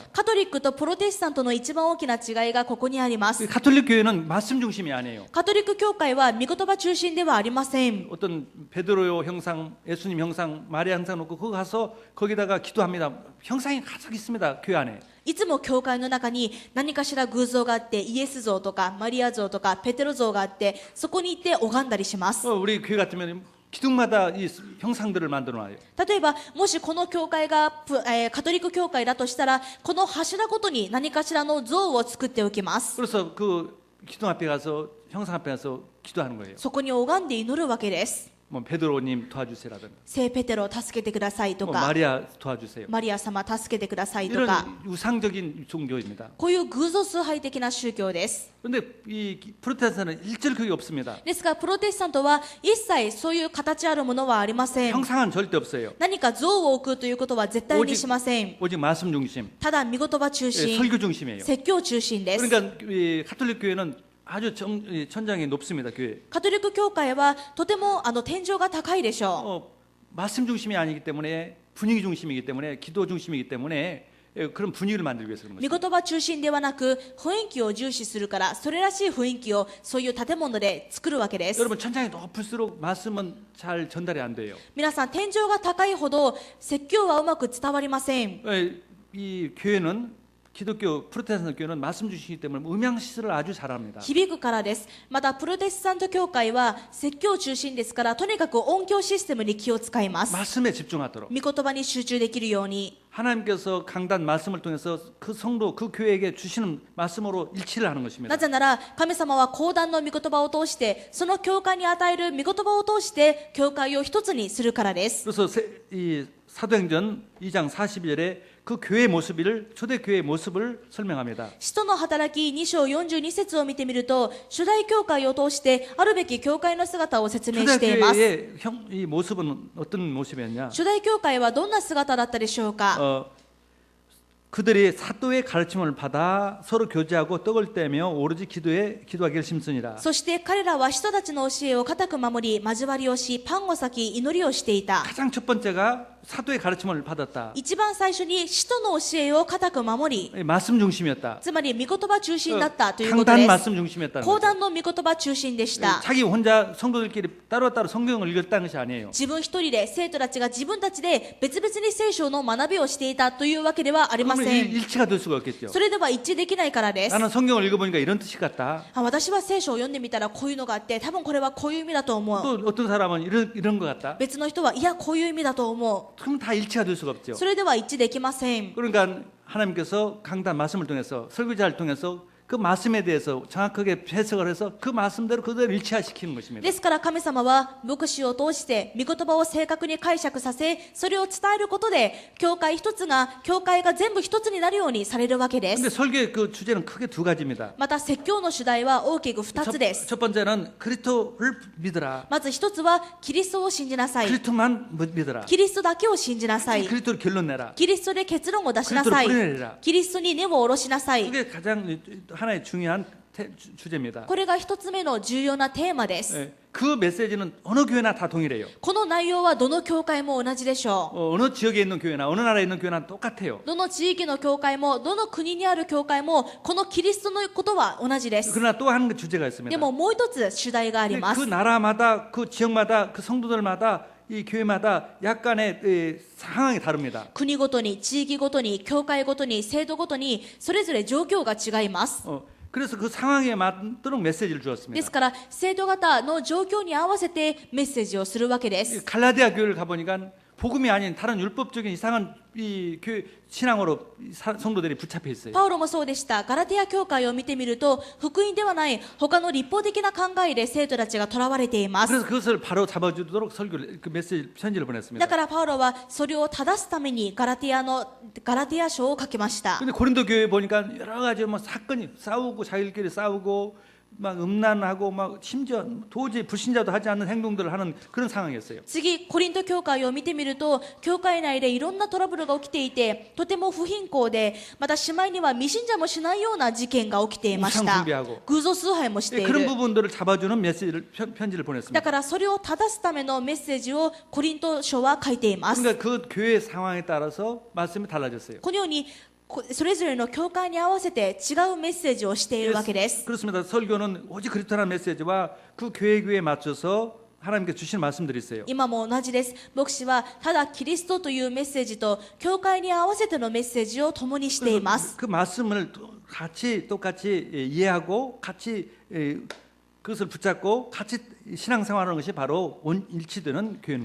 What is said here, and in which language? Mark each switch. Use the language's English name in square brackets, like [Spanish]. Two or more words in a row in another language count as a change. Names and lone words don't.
[Japanese] カトリックとプロテスタントの一番大きな違いがここにありま [Korean] 이 [Japanese] す。 [Korean] 카톨릭 교회는 말씀 중심이 아니에요. [Japanese] カトリック教会は御言葉中心ではありません。 [Korean] 어떤 베드로 형상, 예수님 형상, 마리아 형상 놓고 거기 가서 거기다가 기도합니다. 형상이 가득 있습니다. 교회 안에. [Japanese] いつも教会の中に何かしら偶像があって、イエス像とかマリア像とかペテロ像があって、そこに行って拝んだりします。 [Korean] 우리 교회 같으면 기둥마다 이 형상들을 만들어 놔요. [Japanese] 例えばもしこの教会がカトリック教会だとしたら、この柱ごとに何かしらの像を作っておきます。 [Korean] 그래서 그 기둥 앞에 가서 형상 앞에 가서 기도하는 거예요. [Japanese] そこに拝んで祈るわけです。 [Korean] 뭐 베드로님 도와주세요라든가 [Japanese] 聖ペテロ助けてくださいと [Korean] 뭐 [Japanese] か、 [Korean] 마리아 도와주세요. [Japanese] マリア様助けてくださいとか、 [Korean] 이런 우상적인 종교입니다. [Japanese] こういう偶像崇拝的な宗教です。 [Korean] 그런데 이 프로테스탄트는 일절 그게 없습니다. [Japanese] ですがプロテスタントは一切そういう形あるものはありません。 [Korean] 형상은 절대 없어요. [Japanese] 何か像を置くということは絶対にしません。 [Korean] 오직 말씀 중심, [Japanese] ただ御言葉中心、 [Korean] 설교 중심이에요. [Japanese] 説教中心です。 [Korean] 그러니까 이 카톨릭 교회는 아주 천장이 높습니다. 교회. [Japanese] カトリック教会はとても天井が高いでしょう。 [Korean] 말씀 중심이 아니기 때문에 분위기 중심이기 때문에 기도 중심이기 때문에 그런 분위기를 만들기 위해서 그런 [Japanese] 御 [Korean] 것입니다. [Japanese] 言葉中心ではなく雰囲気を重視するからそれらしい雰囲気をそういう建物で作るわけです。 [Korean] 여러분 천장이 높을수록 말씀은 잘 전달이 안 돼요. [Japanese] 皆さん天井が高いほど説教はうまく伝わりません。 [Korean] 이 교회는 기독교 프로테스탄트 교회는 말씀 주시기 때문에 음향 시설을 아주 잘합니다. [Japanese] 響くからです。またプロテスタント教会は説教中心ですからとにかく音響システムに気を使います。 [Korean] 말씀에 집중하도록. [Japanese] 御言葉に集中できるように。 [Korean] 하나님께서 강단 말씀을 통해서 그 성도 그 교회에게 주시는 말씀으로 일치를 하는 것입니다. [Japanese] なぜなら神様は講談の御言葉を通してその教会に与える御言葉を通して教会を一つにするからです。 [Korean] 그래서 이 사도행전 2장 42절에 그 교회의 모습을 초대교회의 모습을 설명합니다. [Japanese] 使徒の働き2章42節を見てみると初代教会を通してあるべき教会の姿を説明しています。 [Korean] 초대교회의 이 모습은 어떤 모습이었냐? [Japanese] 初代教会はどんな姿だったでしょうか。 [Korean] 그들이 사도의 가르침을 받아 서로 교제하고 떡을 떼며 오로지 기도하기를 심쓰니라. [Japanese] そして彼らは人たちの教えを固く守り交わりをしパンを裂き祈りをしていた。 [Korean] 가장 첫 번째가 사도의 가르침을 받았다. [Japanese] 一番最初に使徒の教えを固く守り [Korean] 말씀 중심이었다. [Japanese] つまり御言葉中心だったということ [Korean] 강단 [Japanese] です。 [Korean] 말씀 중심이었다는 [Japanese] 講 [Korean] 거죠. [Japanese] 談の御言葉中心でした。 [Korean] 자기 혼자 성도들끼리 따로따로 성경을 읽었다는 것이 아니에요. [Japanese] 自分一人で生徒たちが自分たちで別々に聖書の学びをしていたというわけではありま [Korean] 그러면 [Japanese] せん。 [Korean] 일치가 될 수가 없겠죠. [Japanese] それでは一致できないからです。 [Korean] 나는 성경을 읽어보니까 이런 뜻이 같다. [Japanese] 私は聖書を読んでみたらこういうのがあって多分これはこういう意味だと思う。 [Korean] 또 어떤 사람은 이런 것 같다. [Japanese] 別の人はいやこういう意味だと思 [Korean] 그럼 다 일치가 될 수가 [Japanese] う。 [Korean] 없죠. [Japanese] それでは一致できません。 [Korean] 그러니까 하나님께서 강단 말씀을 통해서 설교자를 통해서 그 말씀에 대해서 정확하게 해석을 해서 그 말씀대로 그대로 일치화시키는 것입니다. [Japanese] ですから神様は牧師を通して御言葉を正確に解釈させそれを伝えることで教会が全部一つになるようにされるわけで [Korean] 근데 [Japanese] す。 [Korean] 설교의 그 주제는 크게 두 가지입니다. [Japanese] また説教の主題は大きく二つです。 [Korean] 첫 번째는 그리스도를 믿으라. [Japanese] まず一つはキリストを信じなさい。 [Korean] 그리스도만 믿으라. [Japanese] キリストだけを信じなさい。 [Korean] 그리스도를 결론 내라. [Japanese] キリストで結論を出しなさい。 [Korean] 그리스도를 뿌리내라. [Japanese] キリストに根を下ろしなさい。 [Korean] 그게 가장 하나의 중요한 주제입니다. [Japanese] これが一つ目の重要なテーマです。 [Korean] 예, 그 메시지는 어느 교회나 다 동일해요. [Japanese] この内容はどの教会も同じでしょう。 [Korean] 어느 지역에 있는 교회나 어느 나라에 있는 교회나 똑같아요. [Japanese] どの地域の教会もどの国にある教会もこのキリストのことは同じです。 [Korean] 그러나 또 한 주제가 있습니다. [Japanese] でももう一つ主題がありま [Korean] 그 [Japanese] す。 [Korean] 나라마다 그 지역마다 그 성도들마다 이 교회마다 약간의 상황이 다릅니다. [Japanese] 国ごとに地域ごとに教会ごとに制度ごとにそれぞれ状況が違います。 [Korean] 그래서 그 상황에 맞도록 메시지를 [Japanese] で [Korean] 주었습니다. [Japanese] すから制度型の状況に合わせてメッセージをするわけです。 [Korean] 갈라디아 교회를 가보니까 복음이 아닌 다른 율법적인 이상한 이 교회 신앙으로 성도들이 붙잡혀 있어요. [Japanese] パウロもそうでした。ガラテヤ教会を見てみると福音ではない他の立法的な考えで生徒たちがとらわれています。 [Korean] 그래서 그것을 바로 잡아주도록 그 메시지 편지를 보냈습니다. [Japanese] だからパウロはそれを正すためにガラテヤ書を書きました。 [Korean] 근데 고린도 교회 보니까 여러 가지 뭐 사건이 싸우고 자기들끼리 싸우고 막 음란하고 막 심지어 도저히 불신자도 하지 않는 행동들을 하는 그런 상황이었어요. [Japanese] 次コリント教会を見てみると教会内でいろんなトラブルが起きていてとても不貧困でまたしまいには未信者もしないような事件が起きていました。偶像崇拝もしてい [Korean] 그런 [Japanese] る。 [Korean] 부분들을 잡아주는 메시지를 편지를 [Japanese] だ [Korean] 보냈습니다. [Japanese] からそれを正すためのメッセージをコリント書は書いています。 [Korean] 그러니까 그 교회 상황에 따라서 말씀이 달라졌어요. [Japanese] このようにそれぞれの教会に合わせて違うメッセージをしているわけです。 [Korean] 그렇습니다. 설교는 오직 그리스도라는 메시지와 그 교회에 맞춰서 하나님께 주신 말씀들이 있어요. [Japanese] 今も同じです。牧師はただキリストというメッセージと教会に合わせてのメッセージを共にしています。 [Korean] 그 말씀을 똑같이 이해하고 같이 그것을 붙잡고 같이 신앙생활하는 것이 바로 일치되는 교회인